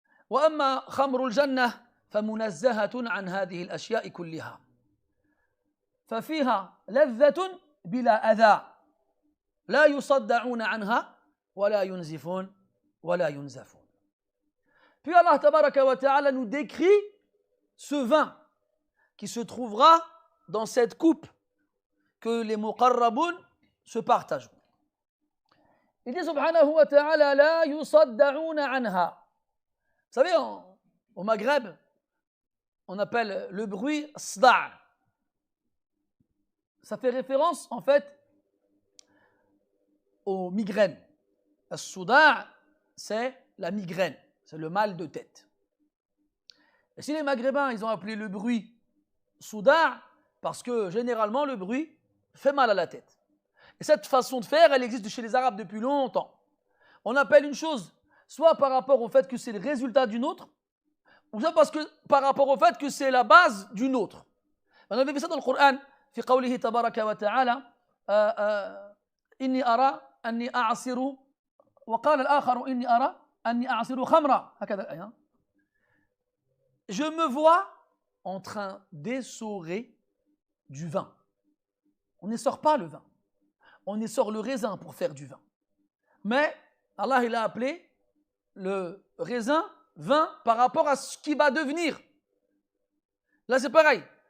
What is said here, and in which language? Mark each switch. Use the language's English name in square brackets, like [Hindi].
[Arabic] وأما خمر الجنة فمنزهة عن هذه الأشياء كلها، ففيها لذة بلا أذى، لا يصدعون عنها ولا ينزفون ولا ينزفون. [French] Puis Allah tabaraka wa ta'ala nous décrit ce vin qui se trouvera dans cette coupe que les muqarraboun se partageront. Il dit subhanahu wa ta'ala [Arabic] la yusadda'una anha. [French] Vous savez, au Maghreb, on appelle le bruit sda'. Ça fait référence en fait aux migraines. As-souda', c'est la migraine, c'est le mal de tête. Et si les Maghrébins, ils ont appelé le bruit souda', parce que généralement le bruit fait mal à la tête. Et cette façon de faire, elle existe chez les Arabes depuis longtemps. On appelle une chose soit par rapport au fait que c'est le résultat d'une autre, ou soit parce que par rapport au fait que c'est la base d'une autre. On avait vu ça dans le Coran, [Arabic] في قوله تبارك وتعالى إني أرى أني أعصر وقال الآخر إني أرى أني أعصر خمرا هكذا الآية. [French] Je me vois en train d'essorer du vin. On n'essore pas le vin. On essore le raisin pour faire du vin. Mais Allah il a appelé le raisin vin par rapport à ce qui va devenir. Là c'est pareil.